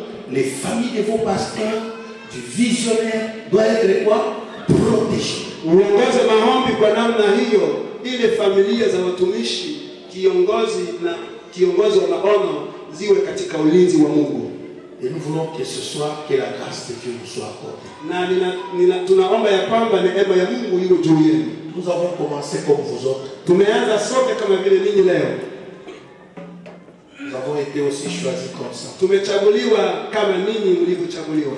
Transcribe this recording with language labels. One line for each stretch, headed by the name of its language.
French: Les familles de vos pasteurs, du visionnaire, doivent être quoi? Protégées.
Swahili: Uongoze maombi kwa namna hiyo, ile familia za watumishi, kiongozi wa maono ziwe katika ulinzi wa Mungu.
French: Et nous voulons que ce soit que la grâce de Dieu nous soit accordée.
Swahili: Na tunaomba ya kwamba neema ya Mungu iwe juu yenu.
French: Nous avons commencé comme vous autres.
Swahili: Tumeanza sote kama vile ninyi leo.
French: Nous avons été aussi choisis comme ça.
Swahili: Tumechaguliwa kama ninyi mlivyochaguliwa.